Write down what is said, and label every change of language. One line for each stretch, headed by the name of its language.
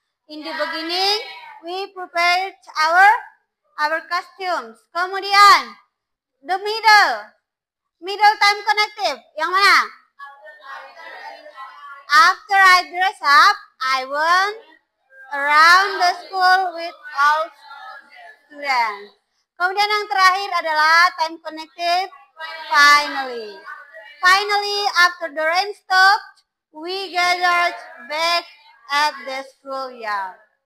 English: In the beginning, we prepared our costumes.
Indonesian: Kemudian, the middle time connective. Yang mana?
English: After I dress up, I went around the school with all students.
Indonesian: Kemudian yang terakhir adalah time connective.
English: Finally, after the rain stopped, we gathered back at the schoolyard.